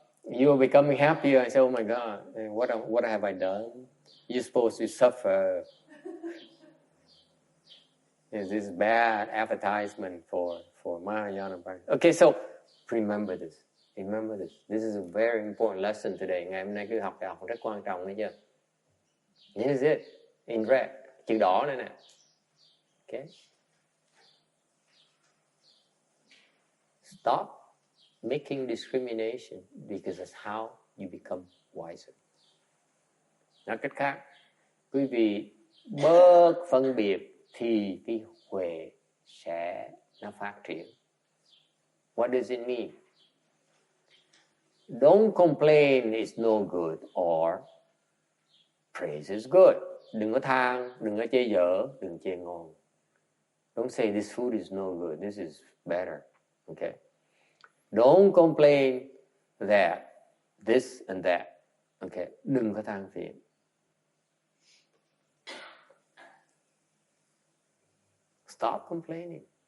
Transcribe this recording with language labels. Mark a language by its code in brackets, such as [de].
[en] You are becoming happier. I say, oh my God, what have I done? You're supposed to suffer. This is bad advertisement for Mahayana practice. Okay, so remember this. Remember this. This is a very important lesson today. [vi] Ngày hôm nay cứ học rất quan trọng, thấy chưa? [en] This is it. In red. [vi] Chữ đỏ này nè. [en] Okay. Stop making discrimination because that's how you become wiser. [vi] Nói cách khác, quý vị bớt phân biệt thì cái huệ sẽ nó phát triển. [en] What does it mean? Don't complain it's no good or praise is good. [vi] Đừng có than, đừng có chê dở, đừng chê ngon. [en] Don't say this food is no good, this is better. Okay? Don't complain that this and that. [vi] Okay? Đừng có than phiền. [en] Stop complaining.